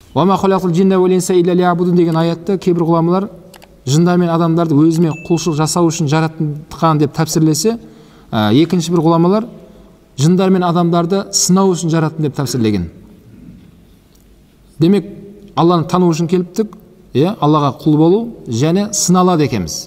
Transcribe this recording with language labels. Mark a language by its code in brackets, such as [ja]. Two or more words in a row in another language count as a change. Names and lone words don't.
[ar] وما خلقت الجن والإنس إلا ليعبدون [kk] деген аятта кейбір ғұламалар жындар мен адамдарды өзіме құлшылық жасау үшін жаратқан деп тәпсірлесе, екінші бір ғұламалар жындар мен адамдарды сынау үшін жараттым деп тәпсірлеген. Демек, Алланы тану үшін келіптік, Аллаға құл болу және сыналады екенбіз.